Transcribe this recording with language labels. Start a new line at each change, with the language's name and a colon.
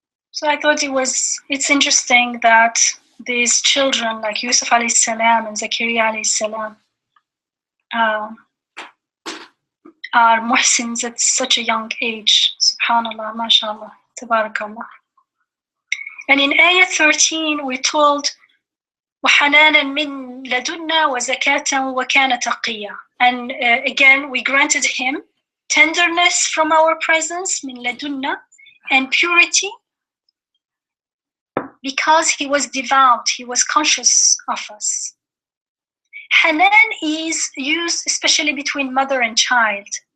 English: So I thought it's interesting that these children like Yusuf alayhi salam and Zakaria alayhi salam are muhsins at such a young age. Subhanallah, mashallah, tabarakallah. And in ayah 13, we're told,
Arabic: وَحَنَانًا مِنْ لَدُنَّا وَزَكَاةً وَكَانَ تَقِيًّا.
English: And again, we granted him tenderness from our presence,
Arabic: min ladunna,
English: and purity, because he was devout, he was conscious of us. Hanan is used especially between mother and child.